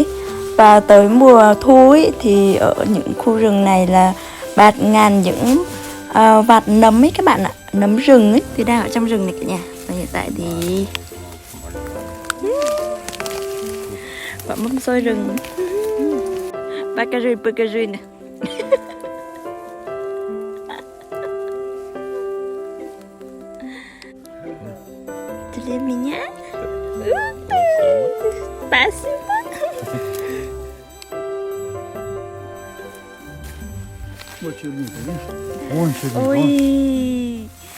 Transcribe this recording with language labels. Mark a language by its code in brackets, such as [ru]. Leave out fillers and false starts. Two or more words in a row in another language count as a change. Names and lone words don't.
[vi] Và tới mùa thu ấy, thì ở những khu rừng này là bạt ngàn những vạt nấm ấy các bạn ạ. Nấm rừng ấy thì đang ở trong rừng này cả nhà. Và hiện tại thì quả mâm xôi rừng. Bacari này. [ru] Для меня? Спасибо. Вот черника, видишь? Вон черника. [vi] Ôi,